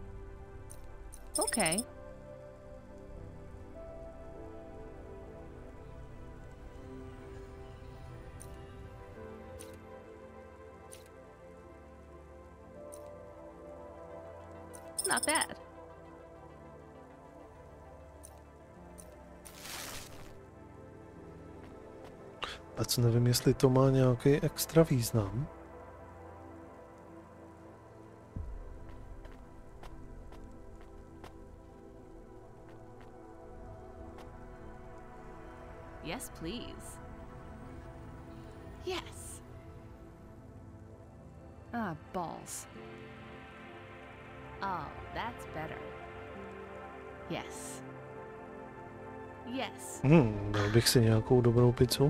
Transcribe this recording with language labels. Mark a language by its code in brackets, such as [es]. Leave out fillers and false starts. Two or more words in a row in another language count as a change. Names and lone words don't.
[en] Okay. Not bad. [cs] Vůbec nevím, jestli to má nějaký extra význam. [en] Yes, please. Yes. Ah, balls. Oh, that's better. Yes. Yes. [cs] Dal bych si nějakou dobrou pizzu.